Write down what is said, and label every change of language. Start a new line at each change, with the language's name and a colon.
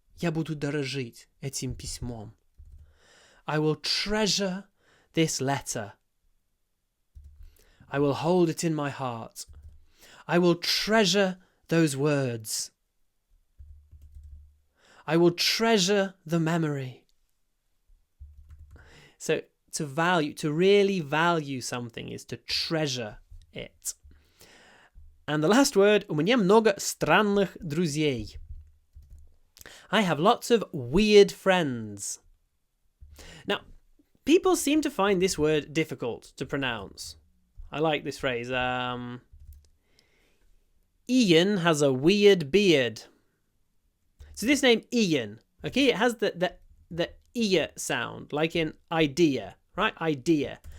Russian: Я буду дорожить этим письмом.
English: I will treasure this letter. I will hold it in my heart. I will treasure those words. I will treasure the memory. So to value, to really value something is to treasure it. And the last word,
Russian: у меня много странных друзей.
English: I have lots of weird friends. Now, people seem to find this word difficult to pronounce. I like this phrase. Ian has a weird beard. So this name Ian, okay, it has the ear sound, like in idea, right? Idea.